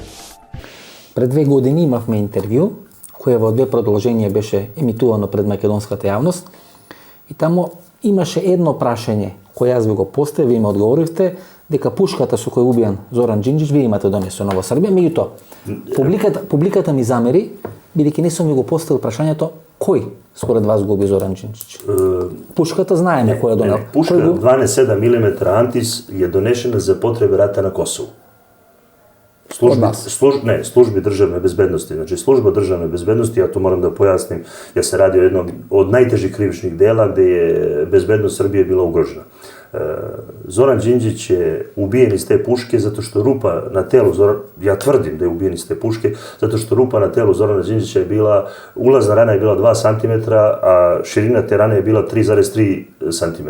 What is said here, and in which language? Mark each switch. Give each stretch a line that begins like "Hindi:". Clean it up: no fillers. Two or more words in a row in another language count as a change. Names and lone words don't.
Macedonian: Пред 2 години имавме интервју, кое во 2 продолженија беше емитувано пред македонската јавност и таму имаше едно прашање кое јас ви го поставив и ми одговоривте дека пушката со која убијан Зоран Џинџич вие имате донесено во Србија. Меѓутоа, публиката ми замери бидејќи не сум ви го поставил прашањето кој според вас го уби Зоран Џинџич. Пушката знаеме која донел.
Serbian: Пушка 12,7 мм Антис je donešena za potrebe rata na Kosovu. Službi državne bezbednosti. Znači, služba državne bezbednosti, ja to moram da pojasnim, ja se radi o jednom od najtežih krivičnih dela gde je bezbednost Srbije bila ugrožena. Zoran Đinđić je ubijen iz te puške zato što rupa na telu ja tvrdim da je ubijen iz te puške, zato što rupa na telu Zorana Đinđića je bila, ulazna rana je bila 2 cm, a širina te rane je bila 3,3 cm.